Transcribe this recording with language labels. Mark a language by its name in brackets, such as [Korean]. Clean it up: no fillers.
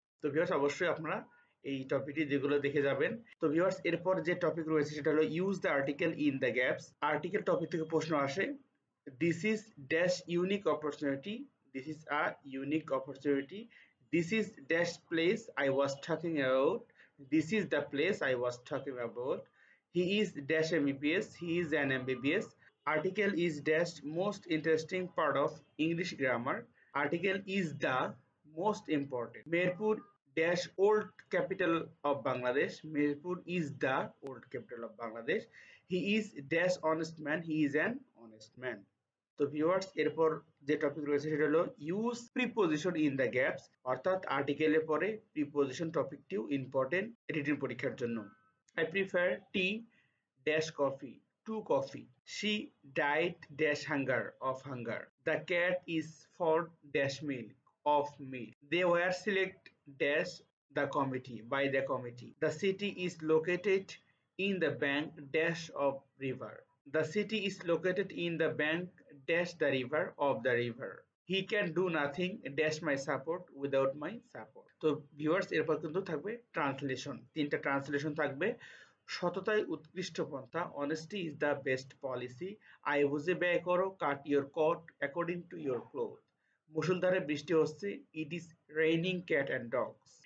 [Bangla] তো ভিউয়ার্স, অবশ্যই আপনারা এই টপিকটি যেগুলো দেখে যাবেন। তো ভিউয়ার্স, এরপর যে টপিক রয়েছে সেটা হলো use the article in the gaps. Article topic থেকে প্রশ্ন আসে। [English] This is dash unique opportunity. This is a unique opportunity. This is dash place I was talking about. This is the place I was talking about. He is dash MBBS. He is an MBBS. Article is dash most interesting part of English grammar. Article is the most important. Mirpur dash old capital of Bangladesh. Mirpur is the old capital of Bangladesh. He is dash honest man. He is an honest man. [Bangla] তো viewers, এরপর যে topic রয়েছে সেটা হলো use preposition in the gaps, অর্থাৎ আর্টিকেলের পরে preposition টপিকটিও important written পরীক্ষার জন্য। [English] I prefer tea dash coffee to coffee. She died dash hunger of hunger. The cat is for dash milk of milk. They were select dash the committee by the committee. The city is located in the bank dash of river. The city is located in the bank dash the river of the river. He can do nothing dash my support without my support. [Bangla] তো viewers, এরপর কিন্তু থাকবে translation. 3টা translation থাকবে। সততাই উৎকৃষ্ট পন্থা। [English] Honesty is the best policy. [Bangla] আয় বুঝে ব্যয় করো। [English] Cut your coat according to your cloth. [Bangla] মুষলধারে বৃষ্টি হচ্ছে। [English] It is raining cat and dogs.